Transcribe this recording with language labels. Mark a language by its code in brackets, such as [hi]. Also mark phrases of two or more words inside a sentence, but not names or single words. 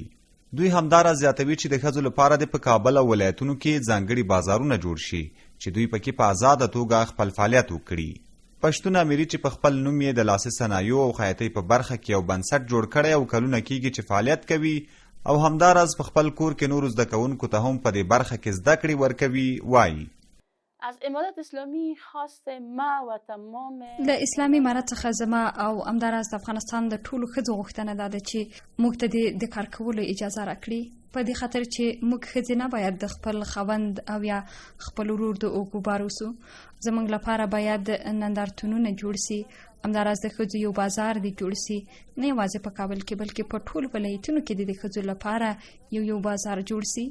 [ps] دوی همداراز زیاتوي چې د ښځو لپاره د په کابل او ولایتونو کې ځانګړي بازارونه جوړ شي چې دوی پکې په آزاده توګه خپل فعالیت وکړي. پښتون اميري چې په خپل نوم یې د لاسي صنایعو او خیاطۍ په برخه کې یو بنسټ جوړ کړی او کلونه کېږي چې فعالیت کوي او همداراز په خپل کور کې نورو زده کوونکو ته هم په دې برخه کې زده کړې ورکوي وایي [fa] از امارت اسلامی خواست ما و تمام [ps] له اسلامي امارت څخه زما او همداراز د افغانستان د ټولو ښځو غوښتنه ده چې موږ ته د کار کولو اجازه راکړي په دې خاطر چې موږ ښځې نه باید د خپل خاوند او یا خپل ورور د اوږو بار اوسو. زموږ لپاره باید نندارتونونه جوړ سي، همداراز د ښځو یو بازار دی جوړ سي، نه یوازې په کابل کې بلکې په ټولو ولایتونو کې د ښځو لپاره یو بازار جوړ سي.